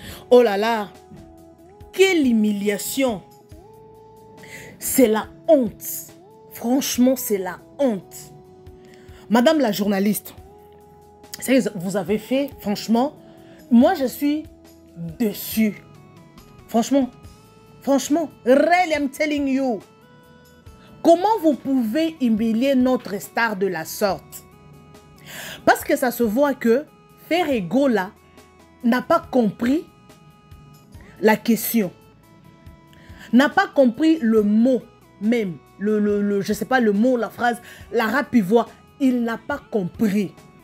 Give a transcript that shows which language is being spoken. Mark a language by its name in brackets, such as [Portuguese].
[French] Oh là là, quelle humiliation. C'est la honte. Franchement, c'est la honte. Madame la journaliste, c'est que vous avez fait, franchement, moi je suis dessus. Franchement, [English] really I'm telling you. [French] Comment vous pouvez humilier notre star de la sorte? Parce que ça se voit que Ferregola n'a pas compris la question, n'a pas compris le mot même, je sais pas le mot, la phrase, la rap ivoire, il n'a pas compris.